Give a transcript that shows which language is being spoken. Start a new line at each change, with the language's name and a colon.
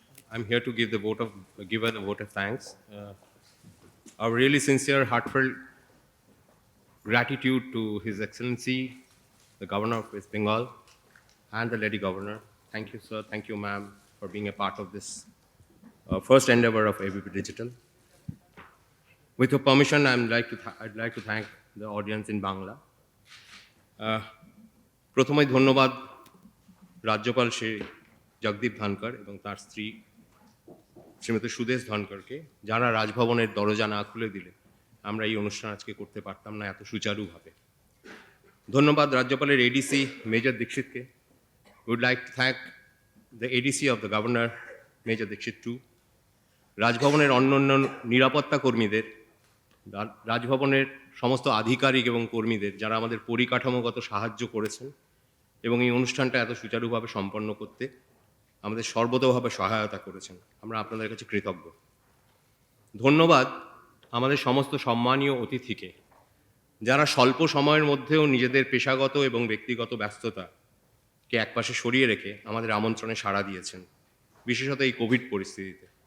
English: I'm here to give her the vote of thanks. Our really sincere, heartfelt gratitude to His Excellency, the Governor of West Bengal, and the Lady Governor. Thank you, sir. Thank you, ma'am, for being a part of this first endeavor of ABP Digital. With your permission, I'd like to thank the audience in Bangla.
Bangla: প্রথমেই ধন্যবাদ রাজ্যপাল শ্রী জগদীপ ধনকর এবং তার স্ত্রী শ্রীমতী সুদেশ ধনকরকে, যারা রাজভবনের দরজা না খুলে দিলে আমরা এই অনুষ্ঠান আজকে করতে পারতাম না এত সুচারুভাবে। ধন্যবাদ রাজ্যপালের ADC major দীক্ষিতকে।
English: Would like to thank the ADC of the Governor, Major Dixit too.
Bangla: রাজভবনের অন্যান্য নিরাপত্তা কর্মীদের, রাজভবনের সমস্ত আধিকারিক এবং কর্মীদের যারা আমাদের পরিকাঠামোগত সাহায্য করেছেন এবং এই অনুষ্ঠানটা এত সুচারুভাবে সম্পন্ন করতে আমাদের সর্বতোভাবে সহায়তা করেছেন। আমরা আপনাদের কাছে কৃতজ্ঞ। ধন্যবাদ আমাদের সমস্ত সম্মানীয় অতিথিকে, যারা স্বল্প সময়ের মধ্যেও নিজেদের পেশাগত এবং ব্যক্তিগত ব্যস্ততাকে একপাশে সরিয়ে রেখে আমাদের আমন্ত্রণে সাড়া দিয়েছেন, বিশেষত এই কোভিড পরিস্থিতিতে।